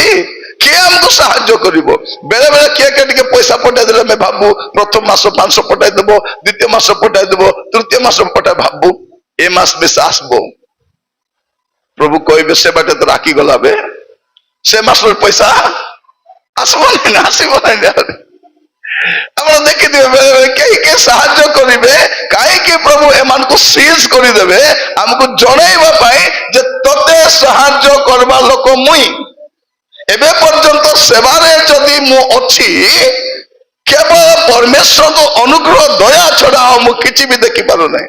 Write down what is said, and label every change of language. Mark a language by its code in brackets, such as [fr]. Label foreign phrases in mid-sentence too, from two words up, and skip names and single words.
[or] କିଏ ଆମକୁ ସାହାଯ୍ୟ କରିବ? ବେଳେ ବେଳେ କିଏ ଟିକେ ପଇସା ପଠାଇ ଦେଲେ ଆମେ ଭାବୁ ପ୍ରଥମ ମାସ 500 ପଠାଇ ଦେବ, ଦ୍ୱିତୀୟ ମାସ ପଠାଇ ଦେବ, ତୃତୀୟ ମାସ ପଠାଇ ଭାବୁ ଏ ମାସ ବେଶ ଆସିବ। ପ୍ରଭୁ କହିବେ ସେ ବାଟେ ତ ରାଖି ଗଲା ବେ, ସେ ମାସର ପଇସା ଆସିବ ନାହିଁ, ଆସିବ ନାହିଁ। আপনারা ଦେଖିଥିବେ ବେଳେ ବେଳେ କେହି ସାହାଯ୍ୟ କରିବେ କାହିଁକି ପ୍ରଭୁ ଏମାନଙ୍କୁ ସିଜ କରିଦେବେ? ଆମକୁ ଜଣେଇବା ପାଇଁ ଯେ ତତେ ସାହାଯ୍ୟ କରିବା ଲୋକ ମୁଇଁ। ଏବେ ପର୍ଯ୍ୟନ୍ତ ସେବାରେ ଯଦି ମୁଁ ଅଛି, କେବଳ ପରମେଶ୍ୱରଙ୍କ ଅନୁଗ୍ରହ ଦୟା ଛଡା ଆଉ ମୁଁ କିଛି ବି ଦେଖିପାରୁନାହିଁ।